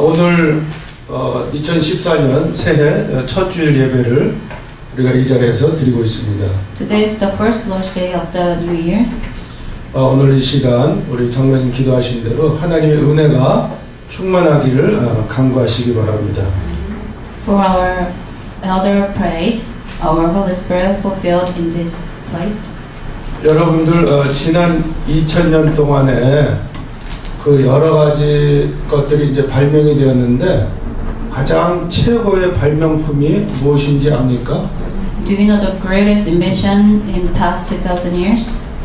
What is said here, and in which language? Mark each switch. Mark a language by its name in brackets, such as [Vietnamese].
[Korean] 오늘 2014년 새해 첫 주일 예배를 우리가 이 자리에서 드리고 있습니다. [English] Today is the first Lord's Day of the New Year. [Korean] 오늘 이 시간 우리 장로님 기도하신 대로 하나님의 은혜가 충만하기를 간구하시기 바랍니다. [English] For our elder prayed, our Holy Spirit fulfilled in this place. [Korean] 여러분들 지난 2000년 동안에 그 여러 가지 것들이 이제 발명이 되었는데 가장 최고의 발명품이 무엇인지 압니까? [English] Do you know the greatest invention in past 2000 years?